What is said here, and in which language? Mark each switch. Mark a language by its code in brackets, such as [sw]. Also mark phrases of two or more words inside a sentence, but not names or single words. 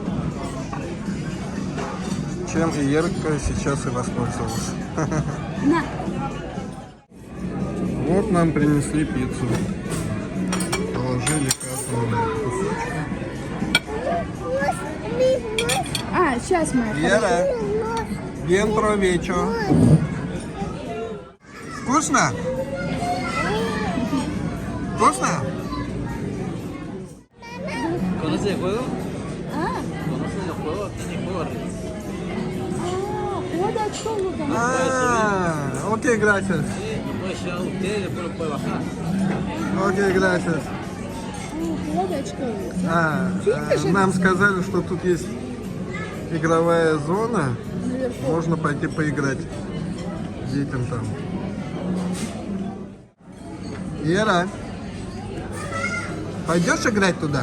[ru] Чем и Ерка сейчас и воспользовалась. На. Вот нам принесли пиццу. Положили каждому кусочек. Сейчас мы. Ера, [es] bien provecho. [ru] Вкусно? Вкусно? [es] ¿Conoces el juego? [ru] А, [es] ¿Conoces los juegos? Tiene juegos. [ru] вот о чем мы Окей, [es] gracias. Lo puede llevar usted y después lo puede bajar. Окей, gracias. [ru] Лодочка. Нам сказали, что тут есть игровая зона. Можно пойти поиграть детям там. Ера, пойдешь играть туда?